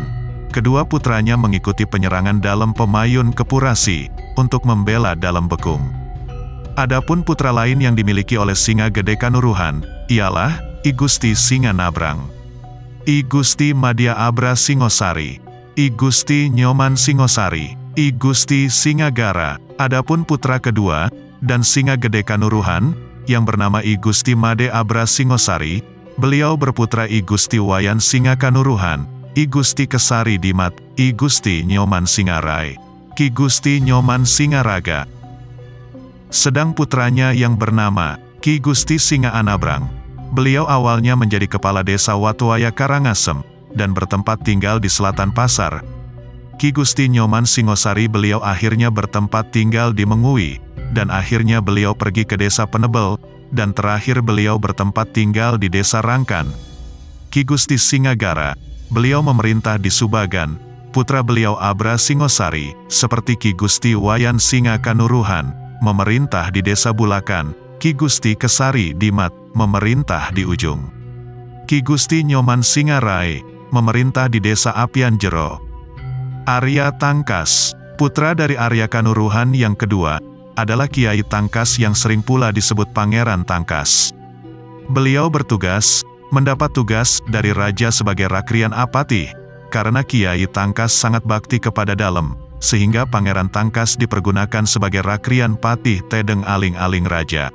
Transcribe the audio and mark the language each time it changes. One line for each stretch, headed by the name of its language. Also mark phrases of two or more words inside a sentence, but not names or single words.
Indonesian: Kedua putranya mengikuti penyerangan dalam Pemayun Kepurasi, untuk membela Dalam Bekung. Adapun putra lain yang dimiliki oleh Singa Gede Kanuruhan, ialah I Gusti Singa Nabrang, I Gusti Madya Abra Singosari, I Gusti Nyoman Singosari, I Gusti Singagara. Adapun putra kedua, dan Singa Gede Kanuruhan, yang bernama I Gusti Made Abra Singosari, beliau berputra I Gusti Wayan Singa Kanuruhan, I Gusti Kesari Dimat, I Gusti Nyoman Singarai, Ki Gusti Nyoman Singaraga. Sedang putranya yang bernama Ki Gusti Singa Anabrang, beliau awalnya menjadi kepala desa Watuaya Karangasem, dan bertempat tinggal di Selatan Pasar. Ki Gusti Nyoman Singosari beliau akhirnya bertempat tinggal di Mengui, dan akhirnya beliau pergi ke desa Penebel, dan terakhir beliau bertempat tinggal di desa Rangkan. Ki Gusti Singagara, beliau memerintah di Subagan. Putra beliau Abra Singosari, seperti Ki Gusti Wayan Singa Kanuruhan, memerintah di desa Bulakan. Ki Gusti Kesari Dimat, memerintah di Ujung. Ki Gusti Nyoman Singarai, memerintah di desa Apian Jero. Arya Tangkas, putra dari Arya Kanuruhan yang kedua, adalah Kiai Tangkas yang sering pula disebut Pangeran Tangkas. Beliau mendapat tugas dari raja sebagai Rakrian Apatih, karena Kiai Tangkas sangat bakti kepada Dalem, sehingga Pangeran Tangkas dipergunakan sebagai Rakrian Patih Tedeng Aling-Aling Raja.